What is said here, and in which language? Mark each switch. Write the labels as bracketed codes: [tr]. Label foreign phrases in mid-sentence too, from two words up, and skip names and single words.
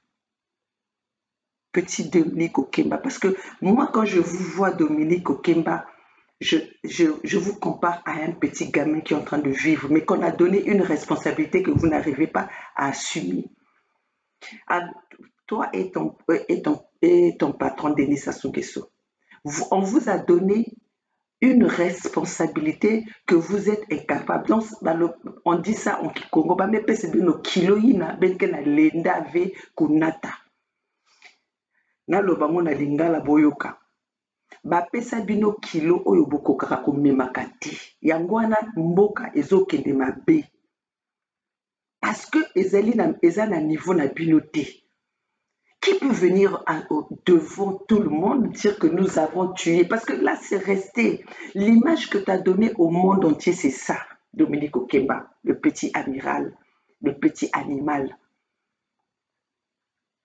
[fr] Petit Dominique Okemba, parce que moi quand je vous vois Dominique Okemba, je vous compare à un petit gamin qui est en train de vivre, mais qu'on a donné une responsabilité que vous n'arrivez pas à assumer. Toi et ton patron Denis Sassou Nguesso, on vous a donné une responsabilité que vous êtes incapable. Donc, on dit ça en Congo, mais c'est bien [mkw] kilo ina ben na lenda ve kunata. [ln] Naloba mona lingala boyoka. Bapesa bino kilo oyo bokokaka komemaka te. Yango wana mboka ezokende mabe. [fr] Parce que [ln] eza na niveau na bino te. [fr] Qui peut venir devant tout le monde dire que nous avons tué? Parce que là, c'est resté. L'image que tu as donnée au monde entier, c'est ça, Dominique Okemba, le petit amiral, le petit animal.